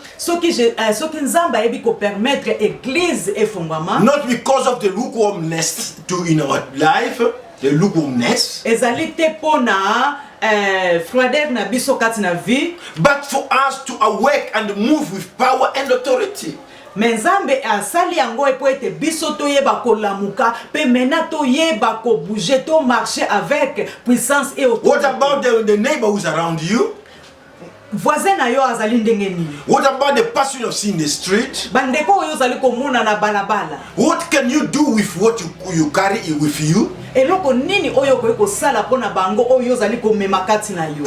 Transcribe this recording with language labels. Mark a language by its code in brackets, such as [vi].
[ln] soki nzamba ebi ko permettre église efungwama, [en] not because of the lukewarmness in our life, the lukewarmness, [ln] ezali te pona froideur na biso kati na vie, [en] but for us to awake and move with power and authority. [ln] Menzambe asali yango epo ete biso toyeba kolamuka pe mena toyeba ko bouger to [fr] marcher avec puissance et autorité. [en] What about the neighbor who's around you? [ln] Voisin na yo azali ndenge nini? [en] What about the person you see in the street? [ln] Bandeko oyo azali komona na balabala. [en] What can you do with what you carry with you? [ln] eloko nini oyo ko sala pona bango oyo zali ko mema kati na yo.